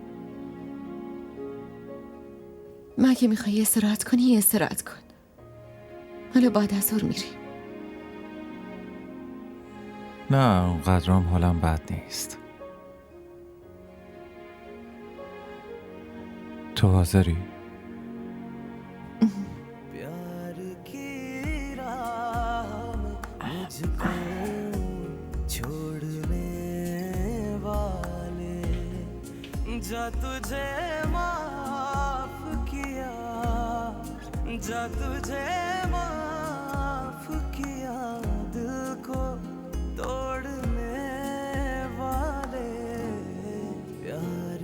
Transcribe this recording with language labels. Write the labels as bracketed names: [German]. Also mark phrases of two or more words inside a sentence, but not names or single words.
[Persian] مگه میخوای استراحت کنی استراحت کن. حالا بعد از ظهر میری. نه، اونقدرام حالم بد نیست. تو حاضری؟ [Hindi] प्यार की राह में मुझको छोड़ने वाले, जा तुझे माफ किया, जा तुझे माफ किया दिल को तोड़ने वाले, प्यार